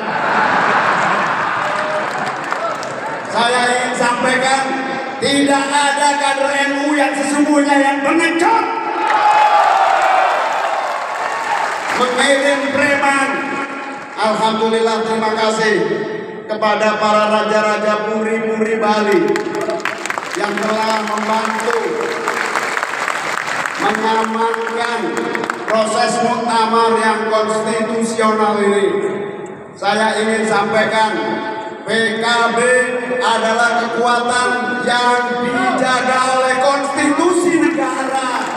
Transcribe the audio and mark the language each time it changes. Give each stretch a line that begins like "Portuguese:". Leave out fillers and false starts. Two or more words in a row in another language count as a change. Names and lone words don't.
Indonesian: Saya ingin sampaikan, tidak ada kader NU yang sesungguhnya yang mengecut, mengirim preman. Alhamdulillah, terima kasih kepada para raja-raja puri-puri Bali yang telah membantu mengamankan proses muktamar yang konstitusional ini. Saya ingin sampaikan, PKB adalah kekuatan yang dijaga oleh konstitusi negara.